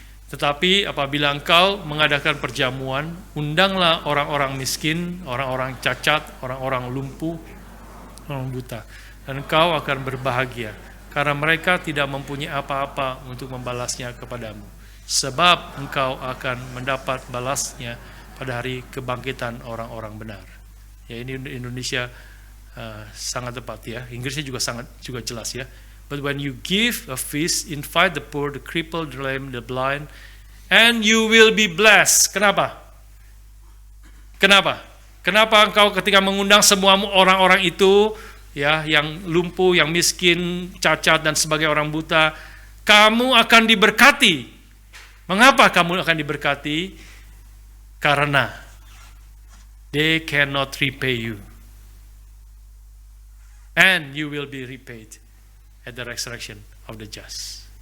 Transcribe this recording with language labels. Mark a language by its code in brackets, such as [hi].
[id] Tetapi apabila engkau mengadakan perjamuan, undanglah orang-orang miskin, orang-orang cacat, orang-orang lumpuh, orang buta, dan engkau akan berbahagia, karena mereka tidak mempunyai apa-apa untuk membalasnya kepadamu. Sebab engkau akan mendapat balasnya pada hari kebangkitan orang-orang benar. Ya, ini Indonesia sangat tepat ya. Inggrisnya juga jelas ya. [en] But when you give a feast, invite the poor, the crippled, the lame, the blind, and you will be blessed. [id] Kenapa? Kenapa engkau ketika mengundang semua orang-orang itu, ya, yang lumpuh, yang miskin, cacat dan sebagai orang buta, kamu akan diberkati. Mengapa kamu akan diberkati? Karena [en] they cannot repay you. And you will be repaid at the resurrection of the just.